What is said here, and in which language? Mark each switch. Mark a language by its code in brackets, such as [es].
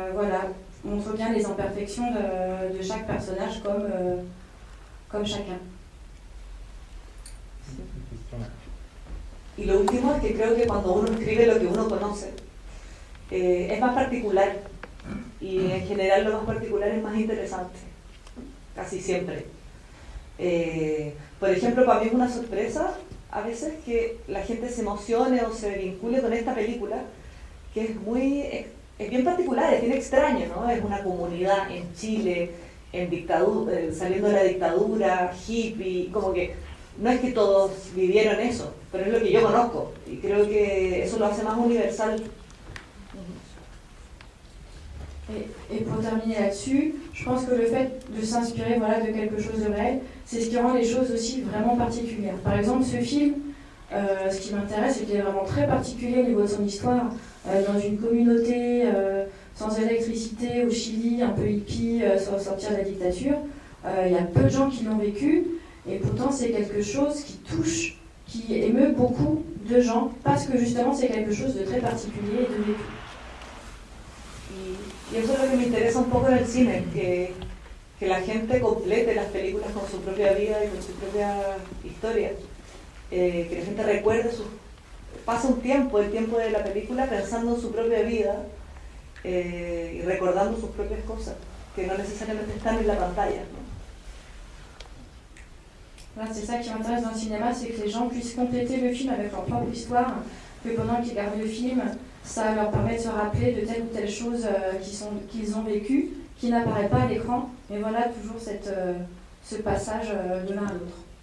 [fr] Voilà, on montre bien les imperfections de chaque personnage comme chacun. [es] Y lo último es que creo que cuando uno escribe lo que uno conoce, es más particular. Y en general lo más particular es más interesante, casi siempre. Por ejemplo, para mí es una sorpresa a veces que la gente se emocione o se vincule con esta película, que es bien particular, es bien extraño, ¿no? Es una comunidad en Chile, en dictadura, saliendo de la dictadura, hippie, como que no es que todos vivieron eso, pero es lo que yo conozco y creo que eso lo hace más universal. [fr] Et pour terminer là-dessus, je pense que le fait de s'inspirer voilà, de quelque chose de réel, c'est ce qui rend les choses aussi vraiment particulières. Par exemple, ce film, ce qui m'intéresse, c'est qu'il est vraiment très particulier au niveau de son histoire. Dans une communauté sans électricité au Chili, un peu hippie, sans sortir de la dictature, il y a peu de gens qui l'ont vécu, et pourtant c'est quelque chose qui touche, qui émeut beaucoup de gens, parce que justement c'est quelque chose de très particulier et de vécu. [es] Y eso es lo que me interesa un poco en el cine, que la gente complete las películas con su propia vida y con su propia historia. Que la gente recuerde, pasa un tiempo, el tiempo de la película, pensando en su propia vida y recordando sus propias cosas, que no necesariamente están en la pantalla, ¿no? [fr] Voilà, c'est ça qui m'intéresse dans le cinéma, c'est que les gens puissent compléter le film avec leur propre histoire, que pendant qu'ils regardent le film, ça leur permet de se rappeler de telle ou telle chose qu'ils ont vécu, qui n'apparaît pas à l'écran, mais voilà toujours ce passage de l'un à l'autre.